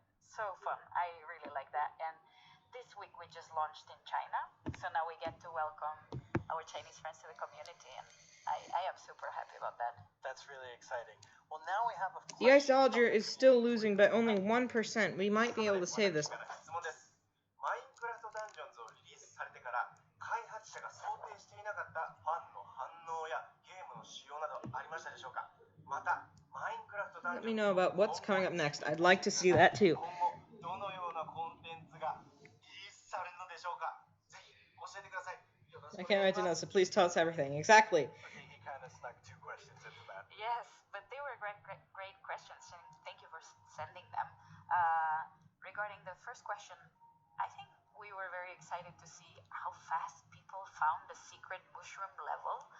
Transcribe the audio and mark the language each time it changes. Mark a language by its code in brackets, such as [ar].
[en] So fun. I really like that. And this week we just launched in China, so now we get to welcome our Chinese friends to the community, and I am super happy about that. That's really exciting. Well, now we have a The Isolger is still losing by only 1%. We might be able to save this. [ja] 質問です。マインクラフトダンジョンズをリリースされてから開発者が想定していなかったファンの反応やゲームの仕様などありましたでしょうか。またマインクラフトダンジョン [en] me [ja] ズ [en] know about what's coming up next. I'd like to see that too. [ja] 今後どのようなコンテンツがリリースされるのでしょうか。ぜひ教えてください。 [en] I can't wait to know, so please tell us everything. Exactly. Okay, he kind of snuck two questions into that. Yes, but they were great questions, and thank you for sending them. Regarding the first question, I think we were very excited to see how fast people found the secret mushroom level.